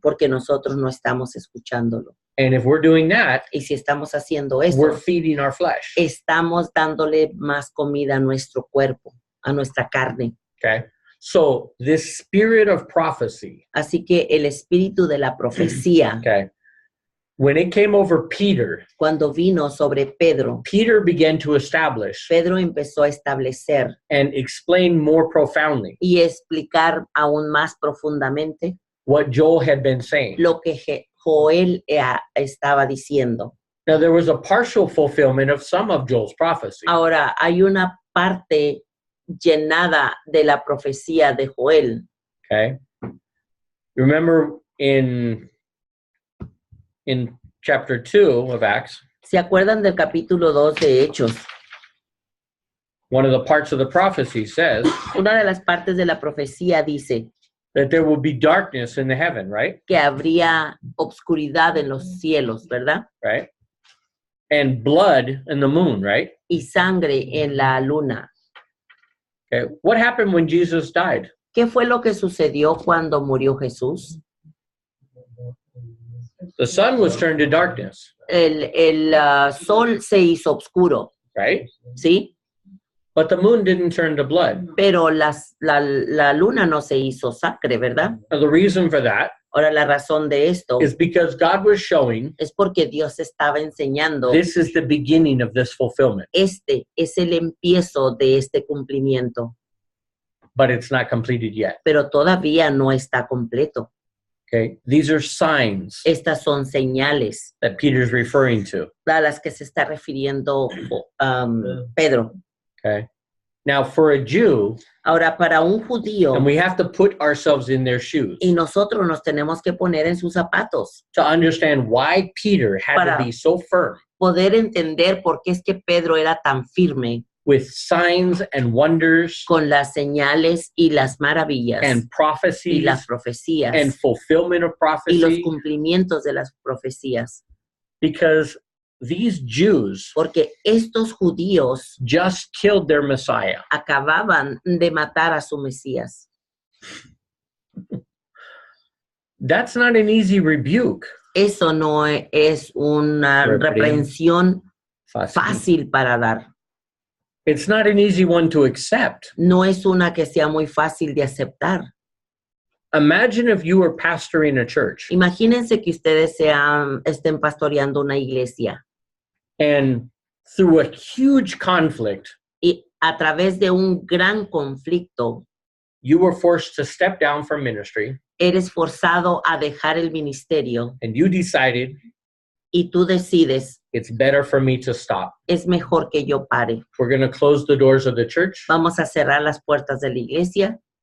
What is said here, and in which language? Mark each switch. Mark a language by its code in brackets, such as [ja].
[es] porque nosotros no estamos escuchándolo. [en] And if we're doing that, [es] Y si estamos haciendo eso, [en] we're feeding our flesh. [es] estamos dándole más comida a nuestro cuerpo, a nuestra carne. [en] Okay? So this spirit of prophecy, [es] Así que el espíritu de la profecía, [en] okay, when it came over Peter, [es] cuando vino sobre Pedro, [en] Peter began to establish [es] Pedro empezó a establecer [en] and explain more profoundly [es] y explicar aún más profundamente [en] what Joel had been saying. [es] lo que Joel estaba diciendo. [en] Now, there was a partial fulfillment of some of Joel's prophecy. [es] Ahora, hay una parte llenada de la profecía de Joel. [en] Okay? Remember in chapter 2 of Acts, [es] ¿Se acuerdan del capítulo 2 de Hechos? [en] one of the parts of the prophecy says [es] Una de las partes de la profecía dice [en] that there will be darkness in the heaven, right? [es] que habría obscuridad en los cielos, ¿verdad? [en] Right? And blood in the moon, right? [es] Y sangre en la luna. [en] Okay. What happened when Jesus died? [es] ¿Qué fue lo que sucedió cuando murió Jesús? [en] The sun was turned to darkness, [es] El sol se hizo oscuro, [en] right? [es] ¿sí? [en] But the moon didn't turn to blood. [es] Pero la luna no se hizo sangre, ¿verdad? [en] Now, the reason for that [es] Ahora, la razón de esto [en] is because God was showing [es] es porque Dios estaba enseñando, [en] this is the beginning of this fulfillment, [es] este es el empiezo de este cumplimiento, [en] but it's not completed yet. [es] pero todavía no está completo. [en] Okay? These are signs [es] Estas son señales [en] that Peter's referring to. [es] a las que se está refiriendo Pedro. [en] Okay? Now, for a Jew, [es] Ahora, para un judío, [en] and we have to put ourselves in their shoes [es] y nosotros nos tenemos que poner en sus zapatos, [en] to understand why Peter had [es] Para- [en] to be so firm [es] poder entender por qué es que Pedro era tan firme [en] with signs and wonders [es] con las señales y las maravillas [en] and [es] y [en] prophecies [es] las profecías [en] and fulfillment of [es] y los [en] prophecy, [es] cumplimientos de las profecías. [en] because these Jews [es] porque estos judíos [en] just killed their Messiah. [es] acababan de matar a su Mesías. [en] That's not an easy rebuke. [es] Eso no es una reprensión fácil para dar. [en] It's not an easy one to accept. [es] No es una que sea muy fácil de aceptar. [en] Imagine if you were pastoring a church [es] Imagínense que ustedes estén pastoreando una iglesia [en] and through a huge conflict, [es] y a través de un gran conflicto [en] you were forced to step down from ministry [es] eres forzado a dejar el ministerio [en] and you decided [es] y tú decides, [en] it's better for me to stop. [es] es mejor que yo pare. [en] We're going to close the doors of the church. [es] Vamos a cerrar las puertas de la iglesia.